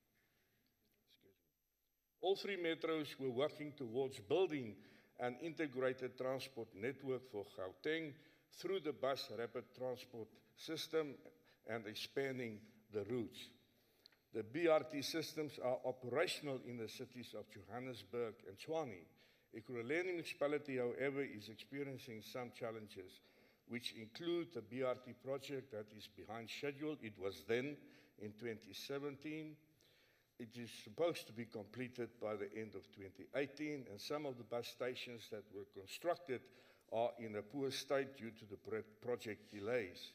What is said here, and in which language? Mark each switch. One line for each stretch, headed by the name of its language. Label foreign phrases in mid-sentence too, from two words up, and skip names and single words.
English: All three metros were working towards building an integrated transport network for Gauteng through the bus rapid transport system and expanding the routes. The BRT systems are operational in the cities of Johannesburg and Tshwane. Ekurhuleni municipality, however, is experiencing some challenges, which include the BRT project that is behind schedule. It was then in 2017. It is supposed to be completed by the end of 2018, and some of the bus stations that were constructed are in a poor state due to the project delays.